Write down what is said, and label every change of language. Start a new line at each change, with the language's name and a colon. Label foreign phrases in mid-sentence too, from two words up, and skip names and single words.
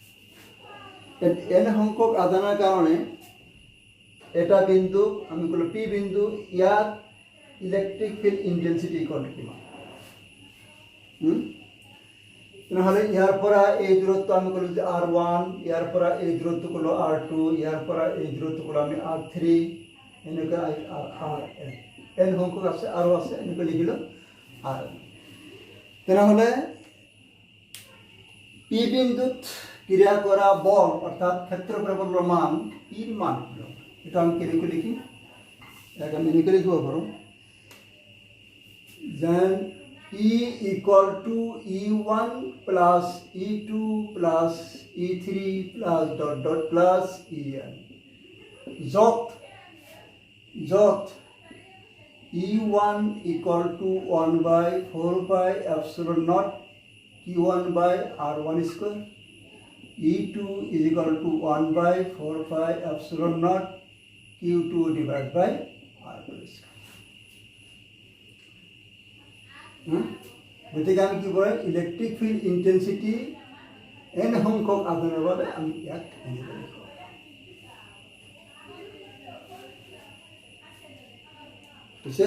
Assamese: n সংখ্যক আদানৰ কাৰণে এটা বিন্দু আমি ক'লোঁ P বিন্দু, ইয়াত
English: electric field intensity
Assamese: কিমান, তেনেহ'লে ইয়াৰ পৰা এই দূৰত্ব আমি ক'লোঁ যে R1, ইয়াৰ পৰা এই দূৰত্ব ক'লোঁ R2, ইয়াৰ পৰা এই দূৰত্ব ক'লোঁ আমি R3, এনেকুৱা এন সংখ্যক আছে আৰু আছে এনেকৈ লিখিলোঁ আৰ। তেনেহ'লে পি বিন্দুত ক্ৰিয়া কৰা বল অৰ্থাৎ ক্ষেত্ৰফলৰ মান পিৰ মান এটা আমি কেনেকৈ লিখিম, ইয়াক আমি এনেকৈ লিখিব পাৰোঁ
English: যেন E equal to E1 plus E2 plus E3 plus dot dot plus En যত E1 equal to 1 by 4 pi epsilon naught Q1 by R1 square, E2 is equal to 1 by 4 pi epsilon naught Q2 divided by R2 square.
Assamese: গতিকে আমি কি কয়
English: electric field intensity
Assamese: এন সংখ্যক আধানৰ বাবে আমি ইয়াক এনেকৈ লিখোঁ। বুজিছে?